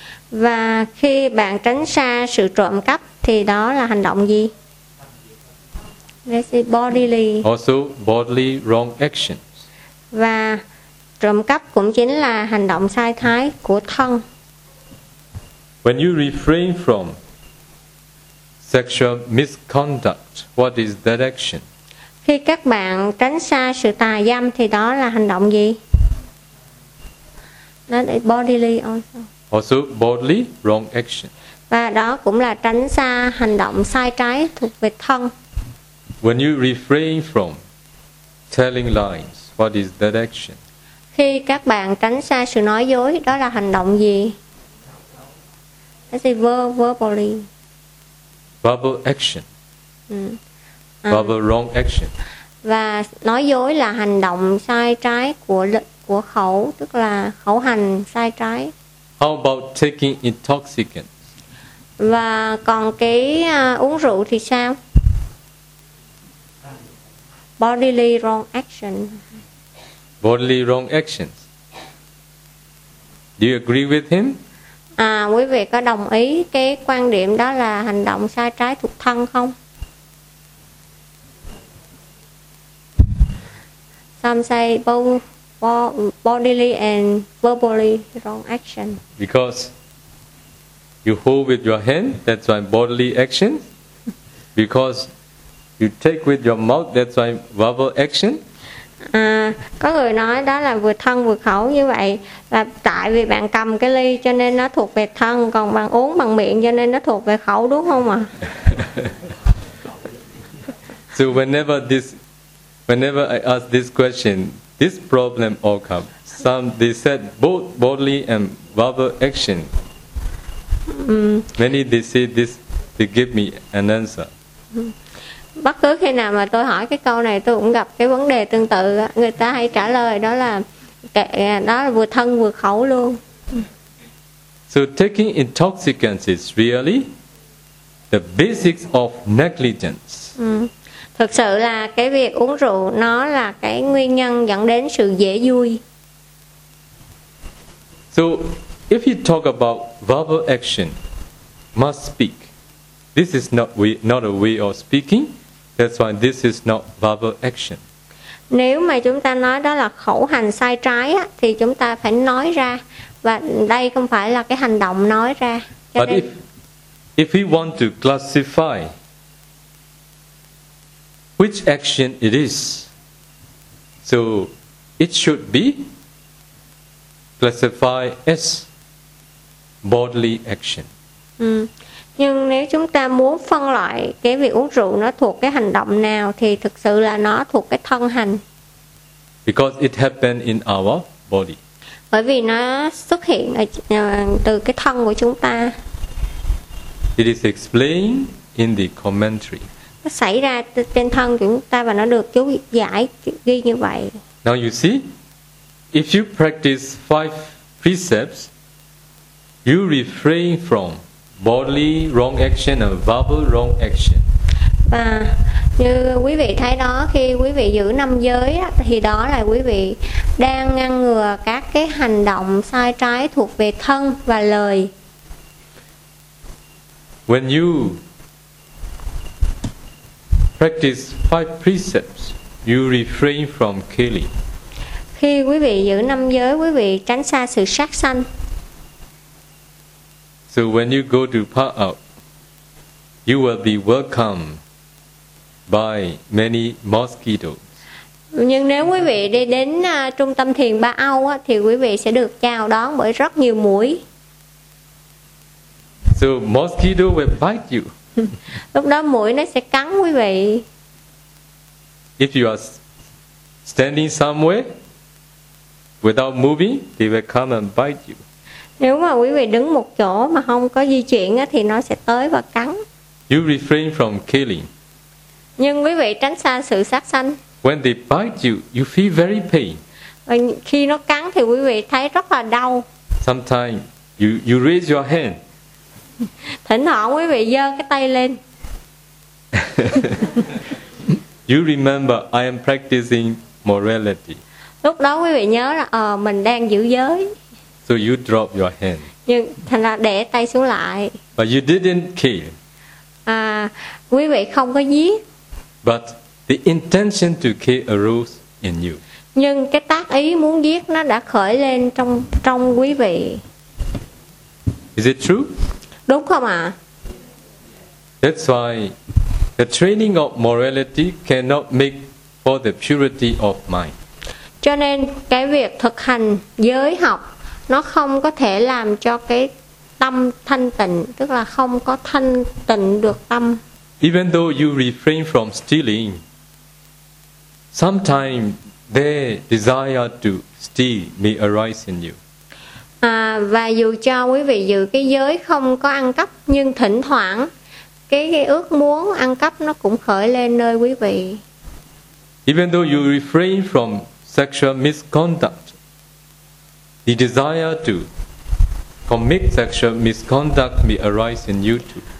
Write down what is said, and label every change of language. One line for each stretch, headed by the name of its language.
Vietnamese: Và khi bạn tránh xa sự trộm cắp thì đó là hành động gì?
English: That's a bodily. Also bodily wrong action.
Vietnamese: Và trộm cắp cũng chính là hành động sai trái của thân.
English: When you refrain from sexual misconduct, what is that action?
Vietnamese: Khi các bạn tránh xa sự tà dâm thì đó là hành động gì? Nó là
English: bodily also. Also bodily wrong action.
Vietnamese: Và đó cũng là tránh xa hành động sai trái thuộc về thân.
English: When you refrain from telling lies, what is that action?
Vietnamese: Khi các bạn tránh xa sự nói dối, đó là hành động gì?
English: That's a verbally. Verbal action. Verbal wrong action.
Vietnamese: Và nói dối là hành động sai trái của khẩu, tức là khẩu hành sai trái.
English: How about taking intoxicants?
Vietnamese: Và còn cái uống rượu thì sao?
English: Bodily wrong action. Bodily wrong actions. Do you agree with him?
Vietnamese: À, quý vị có đồng ý cái quan điểm đó là hành động sai trái thuộc thân không?
English: Some say both bodily and verbally wrong action. Because you hold with your hand, that's why bodily action. Because you take with your mouth, that's why verbal action.
Vietnamese: À, có người nói đó là vừa thân vừa khẩu, như vậy là tại vì bạn cầm cái ly cho nên nó thuộc về thân, còn bạn uống bằng miệng cho nên nó thuộc về khẩu, đúng không ạ?
English: So whenever I ask this question, this problem all come. Some they said both bodily and verbal action. Many they say this, they give me an answer.
Vietnamese: Bất cứ khi nào mà tôi hỏi cái câu này, tôi cũng gặp cái vấn đề tương tự, người ta hay trả lời đó là vừa thân vừa khẩu luôn.
English: So taking intoxicants is really the basics of negligence.
Vietnamese: Thực sự là cái việc uống rượu nó là cái nguyên nhân dẫn đến sự dễ vui.
English: So if you talk about verbal action, must speak. This is not a way of speaking. That's why this is not verbal action.
Vietnamese: Nếu mà chúng ta nói đó là khẩu hành sai trái á, thì chúng ta phải nói ra, và đây không phải là cái hành động nói ra.
English: Cho But if we want to classify which action it is, so it should be classified as bodily action.
Vietnamese: Nhưng nếu chúng ta muốn phân loại cái việc uống rượu nó thuộc cái hành động nào thì thực sự là nó thuộc cái thân hành.
English: Because it happened in our body.
Vietnamese: Bởi vì nó xuất hiện ở, từ cái thân của chúng ta.
English: It is explained in the commentary.
Vietnamese: Nó xảy ra trên thân của chúng ta và nó được chú giải ghi như vậy.
English: Now you see, if you practice five precepts, you refrain from bodily wrong action and verbal wrong action.
Vietnamese: Và như quý vị thấy đó, khi quý vị giữ năm giới á, thì đó là quý vị đang ngăn ngừa các cái hành động sai trái thuộc về thân và lời.
English: When you practice five precepts, you refrain from killing.
Vietnamese: Khi quý vị giữ năm giới, quý vị tránh xa sự sát sanh.
English: So when you go to park out, you will be welcome by many mosquitoes.
Vietnamese: Nhưng nếu quý vị đi đến trung tâm thiền Ba Âu á, thì quý vị sẽ được chào đón bởi rất nhiều muỗi.
English: So mosquito will bite you.
Vietnamese: Lúc đó muỗi nó sẽ cắn quý vị.
English: If you are standing somewhere without moving, they will come and bite you.
Vietnamese: Nếu mà quý vị đứng một chỗ mà không có di chuyển á, thì nó sẽ tới và cắn.
English: You refrain from killing.
Vietnamese: Nhưng quý vị tránh xa sự sát sanh.
English: When they bite you, you feel very pain.
Vietnamese: Và khi nó cắn thì quý vị thấy rất là đau.
English: Sometimes you raise your hand.
Vietnamese: Thỉnh thoảng quý vị giơ cái tay lên.
English: You remember I am practicing morality.
Vietnamese: Lúc đó quý vị nhớ là mình đang giữ giới.
English: So you drop your hand.
Vietnamese: Nhưng thành ra để tay xuống lại.
English: But you didn't kill.
Vietnamese: Quý vị không có giết.
English: But the intention to kill arose in you.
Vietnamese: Nhưng cái tác ý muốn giết nó đã khởi lên trong quý vị.
English: Is it true?
Vietnamese: Đúng không ạ?
English: That's why the training of morality cannot make for the purity of mind.
Vietnamese: Cho nên cái việc thực hành giới học nó không có thể làm cho cái tâm thanh tịnh, tức là không có thanh tịnh được tâm.
English: Even though you refrain from stealing, sometimes the desire to steal may arise in you.
Vietnamese: Và dù cho quý vị giữ cái giới không có ăn cắp, nhưng thỉnh thoảng cái ước muốn ăn cắp nó cũng khởi lên nơi quý vị.
English: Even though you refrain from sexual misconduct, the desire to commit sexual misconduct may arise in you too.